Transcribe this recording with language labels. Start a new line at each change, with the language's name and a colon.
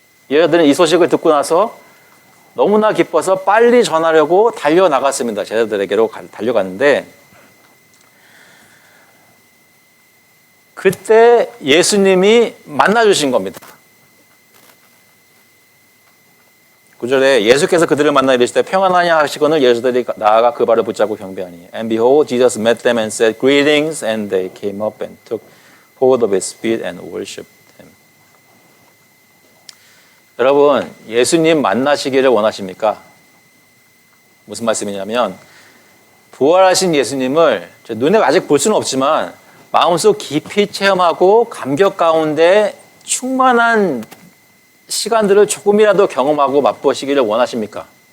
Korean: 얘네들은 이 소식을 듣고 나서 너무나 기뻐서 빨리 전하려고 달려나갔습니다. 제자들에게로 달려갔는데 그때 예수님이 만나주신 겁니다. 9절에 예수께서 그들을 만나 이르시되 평안하냐 하시거늘 예수들이 나아가 그 발을 붙잡고 경배하니
English: And behold, Jesus met them and said, Greetings, and they came up and took hold of his feet and worshipped him.
Korean: 여러분, 예수님 만나시기를 원하십니까? 무슨 말씀이냐면 부활하신 예수님을 눈에 아직 볼 수는 없지만 마음속 깊이 체험하고 감격 가운데 충만한 시간들을 조금이라도 경험하고 맛보시기를 원하십니까?